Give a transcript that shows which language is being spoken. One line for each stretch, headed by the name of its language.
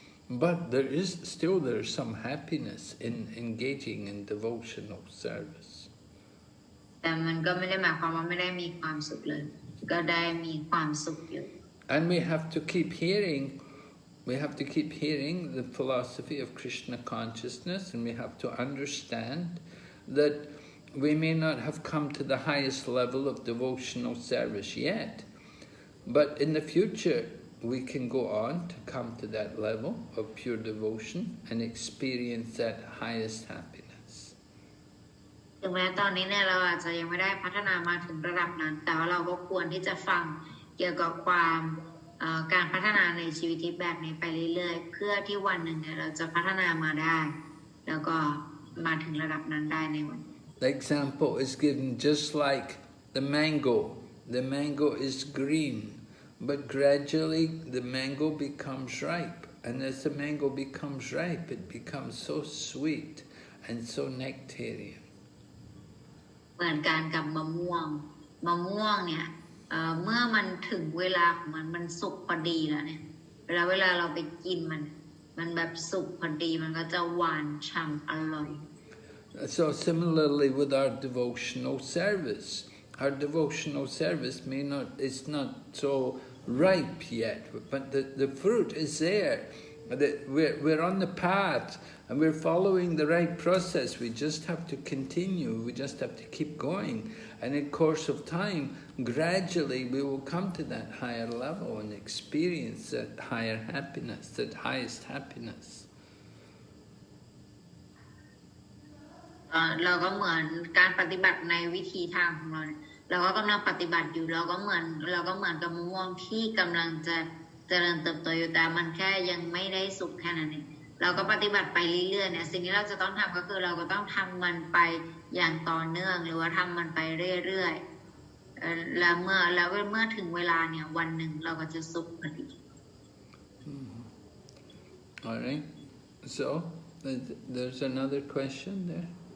English: But there's some happiness in engaging in devotional service.
Thai: แต่มันก็ไม่ได้หมายความว่าไม่ได้มีความสุขเลยก็ได้มีความสุขอยู่
English: And we have to keep hearing the philosophy of Krishna consciousness, and we have to understand that we may not have come to the highest level of devotional service yet, but in the future we can go on to come to that level of pure devotion and experience that highest happiness.
Thai: ถึงแม้ตอนนี้เนี่ยเราอาจจะยังไม่ได้พัฒนามาถึงระดับนั้นแต่ว่าเราก็ควรที่จะฟังเกี่ยวกับความการพัฒนาในชีวิตที่แบบนี้ไปเรื่อยๆเพื่อที่วันหนึ่งเนี่ยเราจะพัฒนามาได้แล้วก็มาถึงระดับนั้นได้ในวัน
English: The example is given just like the mango. The mango is green, but gradually the mango becomes ripe. And as the mango becomes ripe, it becomes so sweet and so nectarian.
Thai: เหมือนกันกับมะม่วงเนี่ยเมื่อมันถึงเวลาของมันสุกพอดีแล้วเนี่ยเวลาเราไปกินมันแบบสุกพอดีมันก็จะหวานฉ่ำอร่อย
English: So similarly with our devotional service. Our devotional service it's not so ripe yet, but the fruit is there. We're on the path and we're following the right process. We just have to continue. We just have to keep going. And in course of time, gradually we will come to that higher level and experience that higher happiness, that highest happiness.
Thai: เราก็เหมือนการปฏิบัติในวิธีทางของเราเราก็กำลังปฏิบัติอยู่เราก็เหมือนกับมะม่วงที่กำลังจะเจริญเติบโตอยู่แต่มันแค่ยังไม่ได้สุกแค่นั้นเองเราก็ปฏิบัติไปเรื่อยๆเนี่ยสิ่งที่เราจะต้องทำก็คือเราก็ต้องทำมันไปอย่างต่อเนื่องหรือว่าทำมันไปเรื่อยๆแล้วเมื่อถึงเวลาเนี่ยวันหนึ่งเราก็จะสุกพอดี
English: All right. So there's another question there.